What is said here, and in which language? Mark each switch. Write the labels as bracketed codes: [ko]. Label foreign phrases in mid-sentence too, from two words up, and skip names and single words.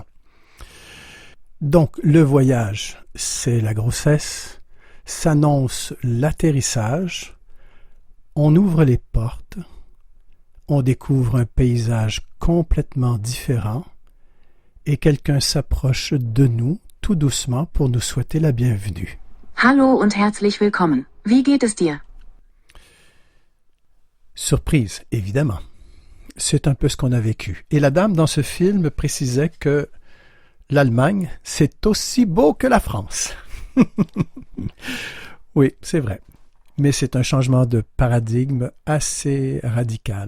[fr] Donc, le voyage, c'est la grossesse, s'annonce l'atterrissage, on ouvre les portes, on découvre un paysage complètement différent et quelqu'un s'approche de nous tout doucement pour nous souhaiter la bienvenue. [de] Hallo und herzlich willkommen. Wie geht es dir? [fr] Surprise, évidemment. C'est un peu ce qu'on a vécu. Et la dame dans ce film précisait que l'Allemagne, c'est aussi beau que la France. Oui, c'est vrai. Mais c'est un changement de paradigme assez radical.